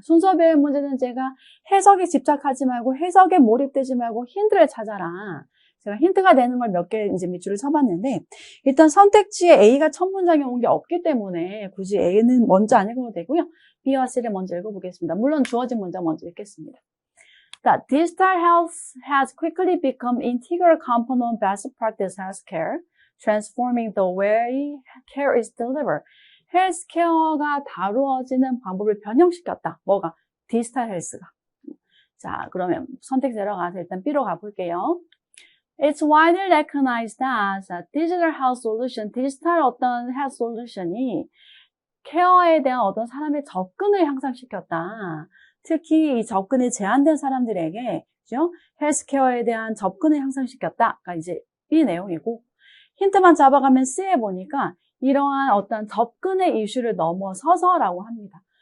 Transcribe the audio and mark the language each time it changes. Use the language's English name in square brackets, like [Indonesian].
[Korean] 순서별 문제는 제가 해석에 집착하지 말고 해석에 몰입되지 말고 힌트를 찾아라. 제가 힌트가 되는 걸 몇 개 이제 밑줄을 쳐봤는데, 일단 선택지에 A가 첫 문장에 온 게 없기 때문에 굳이 A는 먼저 안 읽어도 되고요. B와 C를 먼저 읽어보겠습니다. 물론 주어진 문장 먼저 읽겠습니다. [English] 자, digital health has quickly become integral component of best practice healthcare, transforming the way care is delivered. [Korean] 헬스케어가 다루어지는 방법을 변형시켰다. 뭐가? 디지털 헬스가. 자, 그러면 선택 들어가서 일단 B로 가볼게요. [English] It's widely recognized as a digital health solution. [Korean] 디지털 어떤 health solution이 케어에 대한 어떤 사람의 접근을 향상시켰다. 특히 이 접근이 제한된 사람들에게, 그죠? 헬스케어에 대한 접근을 향상시켰다. 그러니까 이제 B 내용이고, 힌트만 잡아가면 C에 보니까 이러한 어떤 접근의 이슈를 넘어서서라고 합니다.